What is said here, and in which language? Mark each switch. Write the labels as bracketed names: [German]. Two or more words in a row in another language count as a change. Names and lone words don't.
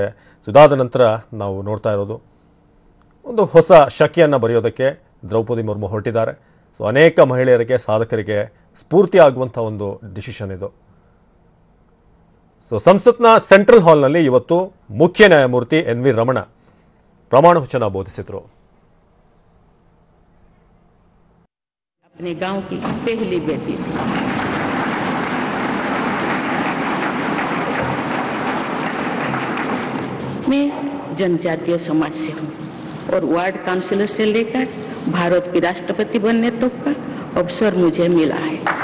[Kannada] ಇದಾದ ನಂತರ ನಾವು ನೋಡ್ತಾ ಇರೋದು ಒಂದು ಹೊಸ ಶಕೆಯನ್ನು ಬರೆಯೋದಕ್ಕೆ ದ್ರೌಪದಿ ಮುರ್ಮು ಹೊರಟಿದ್ದಾರೆ. ಸೊ ಅನೇಕ ಮಹಿಳೆಯರಿಗೆ, ಸಾಧಕರಿಗೆ ಸ್ಫೂರ್ತಿ ಆಗುವಂಥ ಒಂದು ಡಿಸಿಷನ್ ಇದು. ಸೊ ಸಂಸತ್ನ ಸೆಂಟ್ರಲ್ ಹಾಲ್ನಲ್ಲಿ ಇವತ್ತು ಮುಖ್ಯ ನ್ಯಾಯಮೂರ್ತಿ ಎನ್ ವಿ ರಮಣ ಪ್ರಮಾಣವಚನ ಬೋಧಿಸಿದರು. [Hindi] अपने गांव की पहली बेटी थी। मैं जनजातीय समाज से हूँ और वार्ड काउंसिलर से लेकर भारत की राष्ट्रपति बनने तक का अवसर मुझे मिला है।